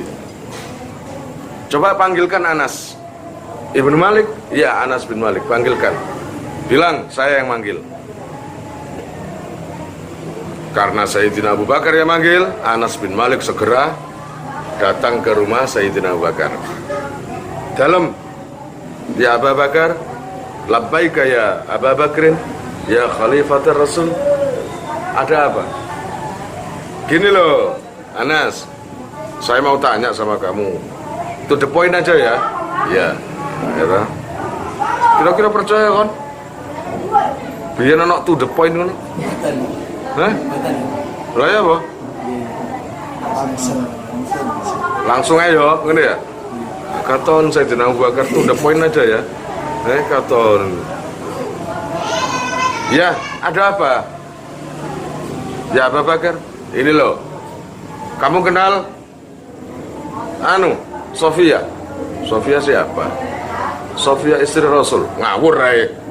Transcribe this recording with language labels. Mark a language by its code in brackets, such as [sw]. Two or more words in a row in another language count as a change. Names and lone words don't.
[id] Coba panggilkan Anas Ibnu Malik. Iya, Anas bin Malik, panggilkan. Bilang saya yang manggil. Karena Sayyidina Abu Bakar yang manggil, Anas bin Malik segera datang ke rumah Sayyidina Abu Bakar. [jv] Dalam, [ar] يا أبا بكر، لبيك يا أبا بكرٍ، يا خليفة الرسول. [id] Ada apa? Gini loh, Anas, saya mau tanya sama kamu. [en] To the point [id] aja ya. Ya, kira-kira percaya kan? [jv] Biyen ana [en] to the point [jv] ngono. Hah? Lah ya apa? [id] Langsung aja ngene ya. Katon Sayyidina Abu Bakar [en] to the point [id] aja ya. [jv] Katon. [id] Ya, ada apa? Ya Abu Bakar, ini loh. Kamu kenal Sofia? Sofia siapa? Sofia istri Rasul. [jv] Ngawur ae.